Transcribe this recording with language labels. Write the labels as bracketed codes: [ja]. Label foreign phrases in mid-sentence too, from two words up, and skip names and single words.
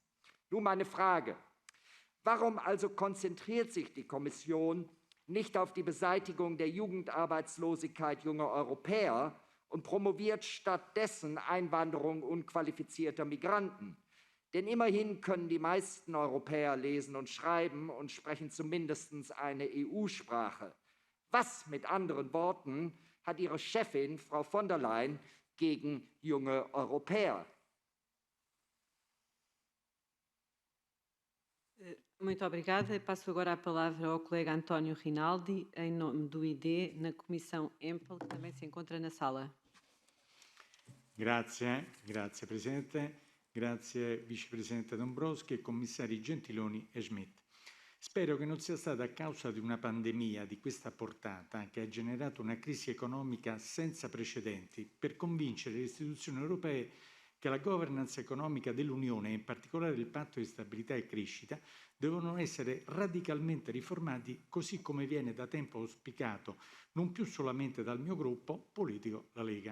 [de] Nun meine Frage: Warum also konzentriert sich die Kommission nicht auf die Beseitigung der Jugendarbeitslosigkeit junger Europäer und promoviert stattdessen Einwanderung unqualifizierter Migranten? Denn immerhin können die meisten Europäer lesen und schreiben und sprechen zumindest eine EU-Sprache. Was, mit anderen Worten, hat Ihre Chefin, Frau von der Leyen, gegen junge Europäer? [pt] Muito obrigada. E passo agora a palavra ao colega António Rinaldi, em nome do ID, na Comissão EMPL, que também se encontra na sala. [it] Grazie Presidente, grazie Vicepresidente Dombrovskis e Commissari Gentiloni e Schmidt. Spero che non sia stata a causa di una pandemia di questa portata che ha generato una crisi economica senza precedenti per convincere le istituzioni europee che la governance economica dell'Unione, e in particolare il Patto di stabilità e crescita, devono essere radicalmente riformati, così come viene da tempo auspicato non più solamente dal mio gruppo politico, la Lega.